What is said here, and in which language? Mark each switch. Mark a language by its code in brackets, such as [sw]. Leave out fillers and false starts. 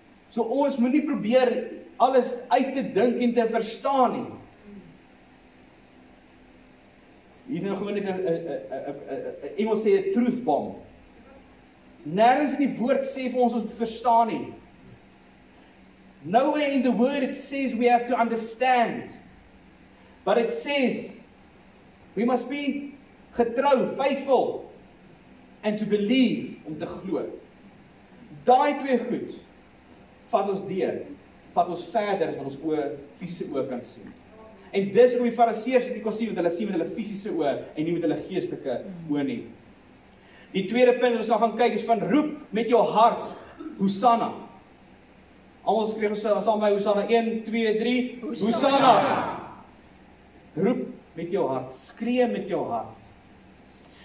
[af] So ons moet nie probeer alles uit te dink en te verstaan nie. Hier is nou gewoon net Engels sê 'n truth bomb. Nergens in die woord sê vir ons moet verstaan nie. [en] Nowhere in the word it says we have to understand. But it says we must be getrou, faithful, and to believe, [af] om te glo. Daai twee goed vat ons deur, vat ons verder as wat ons fisiese oë kan sien. En dis hoe die Fariseërs dit kon sien, want hulle sien met hulle fisiese oë en nie met hulle geestelike oë nie. Die tweede punt wat ons nou gaan kyk is van roep met jou hart, Hosanna. Almal skryf saam by Hosanna 1, 2, 3, Hosanna. Roep met jou hart, skree met jou hart.